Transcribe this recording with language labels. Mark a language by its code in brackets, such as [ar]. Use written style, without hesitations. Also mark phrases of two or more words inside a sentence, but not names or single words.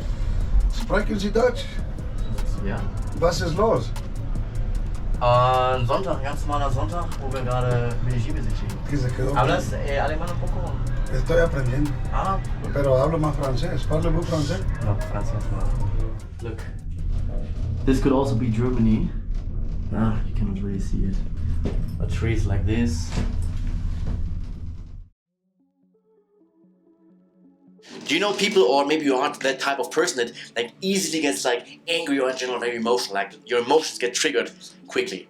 [de] Sprechen Sie Deutsch? Ja. Was ist los? Sonntag, ganz normaler Sonntag, wo wir gerade Medellín besichtigen. [es] Que se quedó. ¿Hablas alemán un poco? Estoy aprendiendo. Ah. Pero hablo más francés. [fr] ¿Parlez-vous français? [es] No, francés no. [en] Look. This could also be Germany. Ah, you cannot really see it. But trees like this. Do you know people, or maybe you aren't that type of person that like easily gets like angry or in general very emotional, like your emotions get triggered quickly.